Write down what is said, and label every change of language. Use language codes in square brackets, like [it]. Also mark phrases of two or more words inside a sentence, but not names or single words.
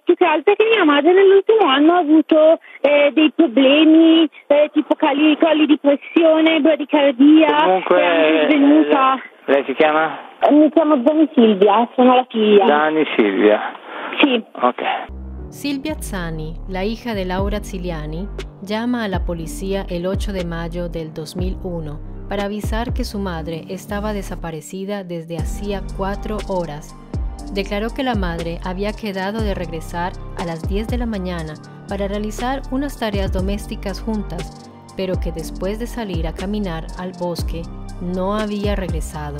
[it] Più che altro che mia madre nell'ultimo anno ha avuto dei problemi tipo colli di pressione, bradicardia. Comunque, è anche svenuta. Lei si chiama? Mi chiamo Zani Silvia, sono la figlia. Zani Silvia. Sì. Ok. [es] Silvia Zani, la hija de Laura Atziliani, llama a la policía el 8 de mayo del 2001 para avisar que su madre estaba desaparecida desde hacía 4 horas. Declaró que la madre había quedado de regresar a las 10 de la mañana para realizar unas tareas domésticas juntas, pero que después de salir a caminar al bosque no había regresado.